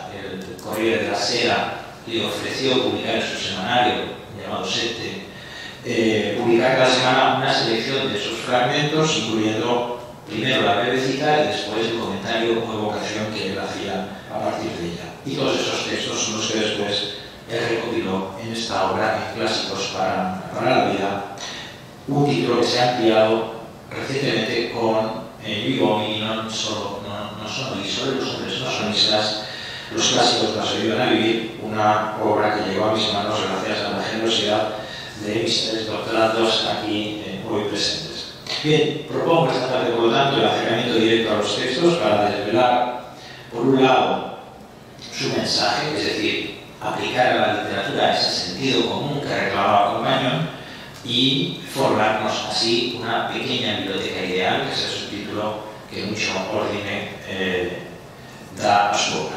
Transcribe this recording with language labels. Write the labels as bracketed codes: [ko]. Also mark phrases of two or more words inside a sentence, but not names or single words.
[es] El Corriere della Sera le ofreció publicar en su semanario, llamado Sette, publicar cada semana una selección de sus fragmentos, incluyendo primero la breve cita y después el comentario o evocación que él hacía a partir de ella. Y todos esos textos son los que después él recopiló en esta obra, en Clásicos para la vida, un título que se ha ampliado recientemente con Gli uomini non sono isole, los hombres no son islas, los clásicos nos ayudan a vivir, una obra que llegó a mis manos gracias a la generosidad de mis tres doctorandos aquí hoy presentes. Bien, propongo esta tarde, por lo tanto, el acercamiento directo a los textos para desvelar, por un lado, su mensaje, es decir, aplicar a la literatura ese sentido común que reclamaba Compagnon, y formarnos así una pequeña biblioteca ideal, que es el subtítulo que Nuccio Ordine da a su obra.